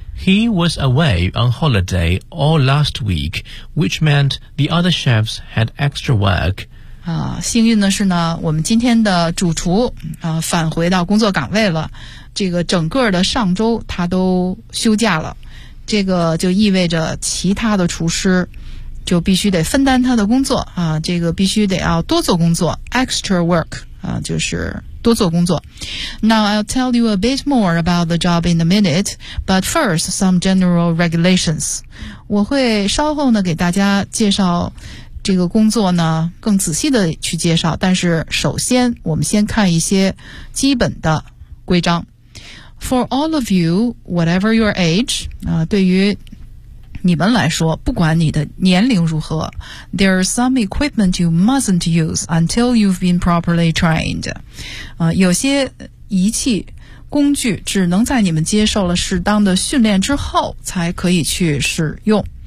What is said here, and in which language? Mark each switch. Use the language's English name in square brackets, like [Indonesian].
[English] He was away on holiday all last week, which meant the other chefs had extra work. [Chinese] 啊，幸运的是呢，我们今天的主厨啊返回到工作岗位了。这个整个的上周他都休假了，这个就意味着其他的厨师就必须得分担他的工作啊，这个必须得要多做工作 ， [English] extra work [Chinese] 啊，就是。多做工作。 [English] Now I'll tell you a bit more about the job in a minute, but first some general regulations. [Chinese] 我会稍后呢给大家介绍这个工作呢更仔细的去介绍，但是首先我们先看一些基本的规章。 [English] For all of you, whatever your age, [Chinese] 啊，对于你们来说，不管你的年龄如何 [English] ，there are some equipment you mustn't use until you've been properly trained。 [Chinese] 有些仪器、工具只能在你们接受了适当的训练之后才可以去使用。